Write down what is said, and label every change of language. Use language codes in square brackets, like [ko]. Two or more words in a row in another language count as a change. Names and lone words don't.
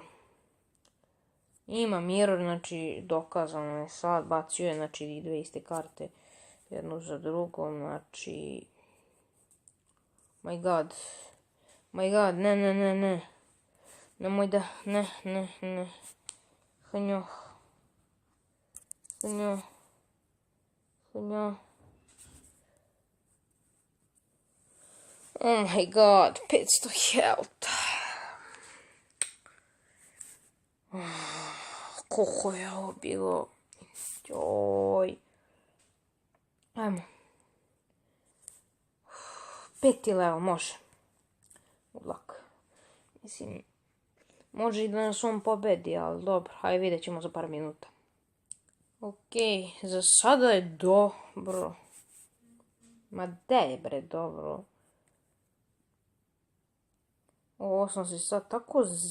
[sr] Ima mirror, znači dokazano je sad. Bacio je, znači, i dve iste karte. Jednu za drugom, znači... [en] My god, [sr] ne. Nemoj da, ne. Hnjo. [en] Oh my god, 500 health. [sr] Koliko je ovo bilo. Joj. Ajmo. 5. level, može. [en] Good luck. [sr] Mislim, može i da nas on pobedi, ali dobro. Hajde, vidjet ćemo za par minuta. Ok, za sada je dobro. Ma de je bre dobro. Ovo sam se sad tako...